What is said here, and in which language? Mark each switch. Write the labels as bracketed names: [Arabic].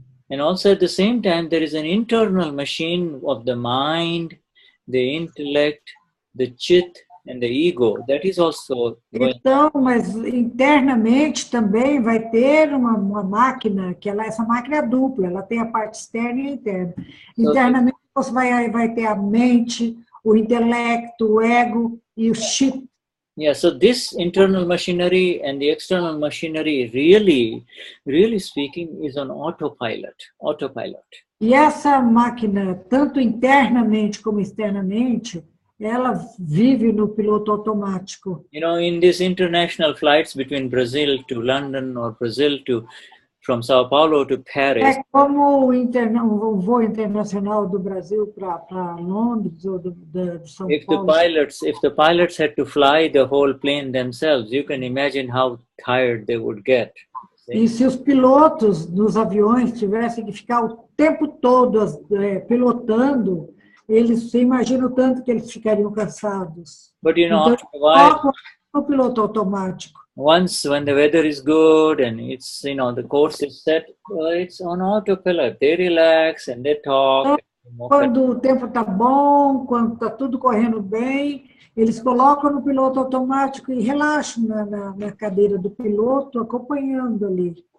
[English] And also at the same time, there is an internal machine of the mind, the intellect, the chit, and the ego. That is also going. [Portuguese] Então, mas internamente também vai ter uma máquina, que essa máquina é dupla, ela tem a parte externa e interna. Internamente você vai ter a mente, o intelecto, o ego e o chit. [English] Yeah, so this internal machinery and the external machinery, really speaking, is on autopilot. [Portuguese] E essa máquina, tanto internamente como externamente, ela vive no piloto automático. [English] You know, in these international flights between Brazil to London or Brazil to from Sao Paulo to Paris. [Portuguese] É como o voo internacional do Brasil para Londres ou de São Paulo. [English] If the pilots had to fly the whole plane themselves, you can imagine how tired they would get. [Portuguese] E se os pilotos dos aviões tivessem que ficar o tempo todo pilotando, eles se imaginam tanto que eles ficariam cansados. [English] But you know, [Portuguese] Então, [English] after a while, [Portuguese] o piloto automático. [English] once when the weather is good and it's, you know, the course is set, it's on autopilot. They relax and they talk. [Portuguese] Quando o tempo está bom, quando está tudo correndo bem, eles colocam no piloto automático e relaxam na cadeira do piloto, acompanhando ali.